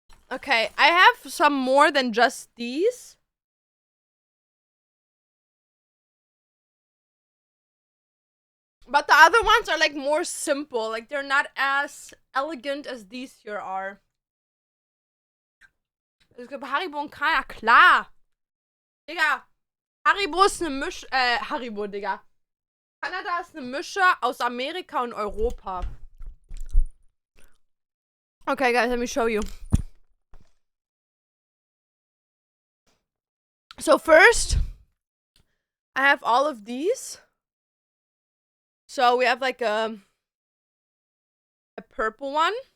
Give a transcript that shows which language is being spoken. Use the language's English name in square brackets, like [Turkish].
[English] Okay, I have some more than just these. But the other ones are, like, more simple. Like, they're not as elegant as these here are. [German] Es gibt Haribo und keiner, klar. Digga, Haribo ist eine Haribo, Digga. Kanada ist eine Mische aus Amerika und Europa. [English] Okay, guys, let me show you. So first, I have all of these. So we have like a purple one.